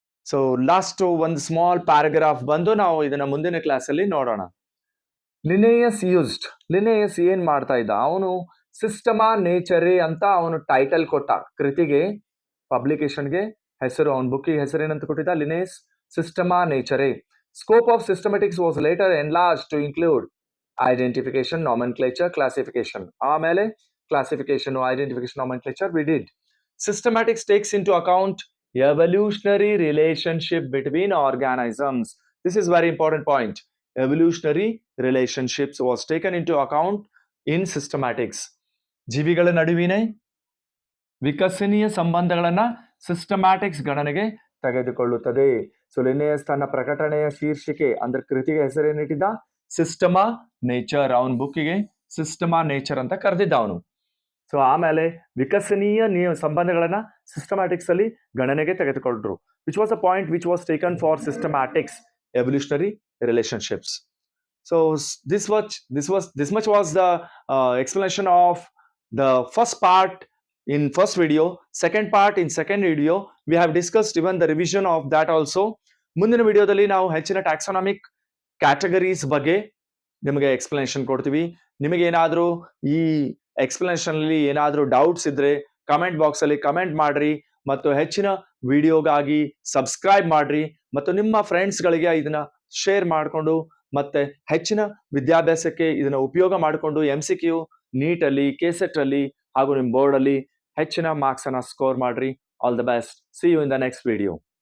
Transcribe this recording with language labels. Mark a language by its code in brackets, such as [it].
[kn] So last ಒಂದು small paragraph ಬಂದು ನಾವು ಇದನ್ನ ಮುಂದಿನ ಕ್ಲಾಸ್ ಅಲ್ಲಿ ನೋಡೋಣ. ಲಿನೇಯಸ್ ಏನ್ ಮಾಡ್ತಾ ಇದ್ದ? ಅವನು ಸಿಸ್ಟಮಾ ನೇಚರೇ ಅಂತ ಅವನು ಟೈಟಲ್ ಕೊಟ್ಟ ಕೃತಿಗೆ, ಪಬ್ಲಿಕೇಶನ್ಗೆ ಹೆಸರು. ಅವನ ಬುಕ್ಕಿಗೆ ಹೆಸರು ಏನಂತ ಕೊಟ್ಟಿದ್ದ? Linnaeus Sistema ನೇಚರೇ. [en] Scope of systematics was later enlarged to include identification, nomenclature, classification. [kn] ಆಮೇಲೆ [en] classification, identification, nomenclature we did. Systematics takes into account evolutionary relationship between organisms. This is very important point. Evolutionary relationships was taken into account in systematics. [kn] ಜೀವಿಗಳ ನಡುವಿನ ವಿಕಸನೀಯ ಸಂಬಂಧಗಳನ್ನ ಸಿಸ್ಟಮ್ಯಾಟಿಕ್ಸ್ ಗಣನೆಗೆ ತೆಗೆದುಕೊಳ್ಳುತ್ತದೆ. So Linnaeus ತನ್ನ ಪ್ರಕಟಣೆಯ ಶೀರ್ಷಿಕೆ ಅಂದ್ರೆ ಕೃತಿಗೆ ಹೆಸರೇನಿಟ್ಟಿದ್ದ? Sistema nature. ಅವನ ಬುಕ್ಕಿಗೆ ಸಿಸ್ಟಮಾ ನೇಚರ್ ಅಂತ ಕರೆದಿದ್ದ ಅವನು. ಸೊ ಆಮೇಲೆ ವಿಕಸನೀಯ ಸಂಬಂಧಗಳನ್ನ ಸಿಸ್ಟಮ್ಯಾಟಿಕ್ಸ್ ಅಲ್ಲಿ ಗಣನೆಗೆ ತೆಗೆದುಕೊಂಡ್ರು. [en] Which was a point which was taken for systematics, evolutionary relationships. So this much was the explanation of the first part in first video. Second part in second video we have discussed even the revision of that also. [kn] ಮುಂದಿನ ವಿಡಿಯೋದಲ್ಲಿ ನಾವು ಹೆಚ್ಚಿನ ಟ್ಯಾಕ್ಸಾನಮಿಕ್ categories ಬಗ್ಗೆ ನಿಮಗೆ explanation ಕೊಡ್ತೀವಿ. ನಿಮಗೆ ಏನಾದರೂ ಈ ಎಕ್ಸ್ಪ್ಲನೇಷನ್ ಅಲ್ಲಿ ಏನಾದರೂ ಡೌಟ್ಸ್ ಇದ್ರೆ ಕಮೆಂಟ್ ಬಾಕ್ಸ್ ಅಲ್ಲಿ ಕಮೆಂಟ್ ಮಾಡ್ರಿ, ಮತ್ತು ಹೆಚ್ಚಿನ ವಿಡಿಯೋಗಾಗಿ ಸಬ್ಸ್ಕ್ರೈಬ್ ಮಾಡ್ರಿ, ಮತ್ತು ನಿಮ್ಮ ಫ್ರೆಂಡ್ಸ್ ಗಳಿಗೆ ಇದನ್ನ ಶೇರ್ ಮಾಡಿಕೊಂಡು ಮತ್ತೆ ಹೆಚ್ಚಿನ ವಿದ್ಯಾಭ್ಯಾಸಕ್ಕೆ ಇದನ್ನ ಉಪಯೋಗ ಮಾಡಿಕೊಂಡು MCQ, ನೀಟ್ ಅಲ್ಲಿ, KCET ಅಲ್ಲಿ ಹಾಗೂ ನಿಮ್ಮ ಬೋರ್ಡ್ ಅಲ್ಲಿ ಹೆಚ್ಚಿನ ಮಾರ್ಕ್ಸ್ ಅನ್ನ ಸ್ಕೋರ್ ಮಾಡ್ರಿ. [en] All the best. See you in the next video.